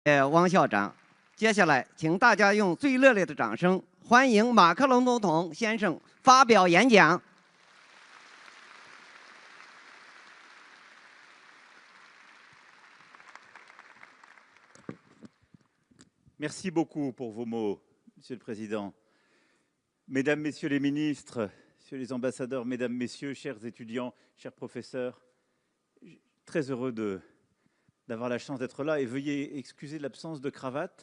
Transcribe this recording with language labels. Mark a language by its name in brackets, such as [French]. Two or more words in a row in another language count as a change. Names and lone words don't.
[Chinese] 汪校长。接下来，请大家用最热烈的掌声欢迎马克龙总统先生发表演讲。 [French] Merci beaucoup pour vos mots, Monsieur le Président. Mesdames, Messieurs les ministres, Messieurs les ambassadeurs, Mesdames, Messieurs, chers étudiants, chers professeurs, très heureux d'avoir la chance d'être là et veuillez excuser l'absence de cravate.